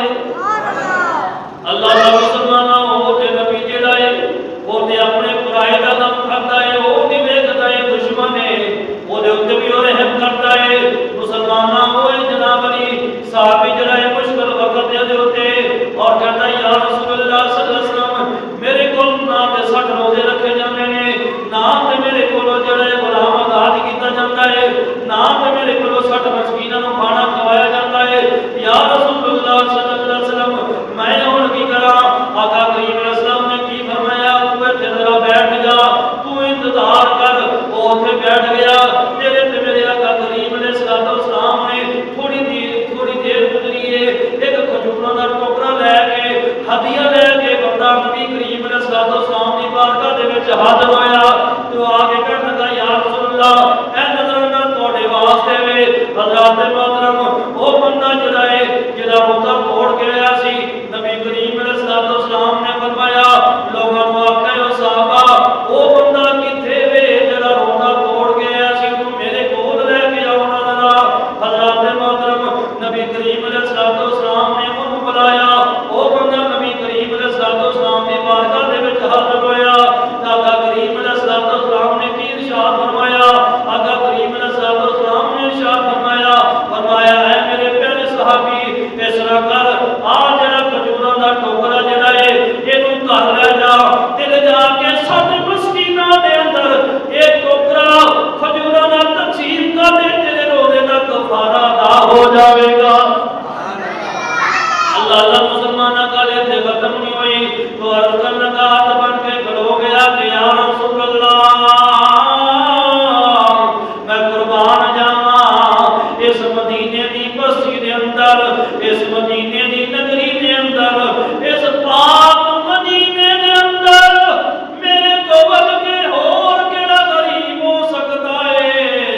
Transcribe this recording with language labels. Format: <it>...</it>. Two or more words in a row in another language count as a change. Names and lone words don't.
<pa>اللہ کا مسلمانوں وہ تے نبی جڑا ہے وہ تے اپنے پرائے دا غم کھاتا ہے، وہ نہیں ویکھدا ہے دشمن ہے وہ دے اوتے بھی رحم کرتا ہے. مسلمانوں وہ جناب علی صحابی جڑا ہے مشکل وقت دے اوتے اور کہتا ہے یا رسول اللہ صلی اللہ علیہ وسلم میرے کول نہ تے 60 روزے رکھے جاندے نے، نہ تے میرے کول جڑا ہے غلام آزاد کیتا جاندا ہے، نہ تے میرے کول 60 مسکیناں نوں کھانا کھوایا جاندا ہے. یا رسول اللہ صلی اللہ علیہ وسلم میں ہن کی کراں؟ آقا کریم علیہ السلام نے کی فرمایا تو ایتھے ذرا بیٹھ جا، تو انتظار کر. وہ اوتھے بیٹھ گیا. تیرے تے میرے آقا کریم علیہ السلام نے تھوڑی دیر گزری ہے ایک کھجوراں دا ٹوکرا لے کے ہدیہ لے کے بندہ نبی کریم علیہ السلام دی بارگاہ دے وچ حاضر ہویا. تو آگے کہنے لگا یا رسول اللہ اے نظرانا تواڈے واسطے وے. حضرات محترم وہ بندہ جڑا ہے جڑا روزہ توڑ کے آیا سی نبی کریم علیہ السلام نے فرمایا لوگوں کو آکھیا او صحابہ وہ بندہ کتھے وے جڑا روزہ توڑ کے آیا سی انہوں میرے کول لے کے آؤ ذرا. حضرات محترم نبی کریم علیہ السلام نے انہوں بلایا. وہ بندہ نبی کریم علیہ السلام دی بارگاہ دے وچ حاضر ہویا. آقا کریم علیہ السلام نے کی ارشاد فرمایا؟ آقا کریم علیہ السلام نے ارشاد فرمایا اے میرے پیارے صحابی اس طرح کر آ جڑا کھجوراں دا ٹوکرا جڑا ہے اینوں گھر لے جا تے لے جا کے 60 مسکیناں دے اندر ایک ٹوکرا کھجوراں دا تقسیم کر دے، تیرے روزے دا کفارہ ادا ہو جاوے گا. اللہ مسلمانہ گل اتنے ختم نہیں ہوئی تو عرض کرنے لگا ہاتھ بن کے کھلو گیا کہ یا رسول اللہ میں قربان جاواں اس مدینے دی بستی دے اندر، اس مدینے دی نگری دے اندر، اس پاک مدینے دے اندر میرے تو بل کے اور کیڑا غریب ہو سکتا ہے.</pa>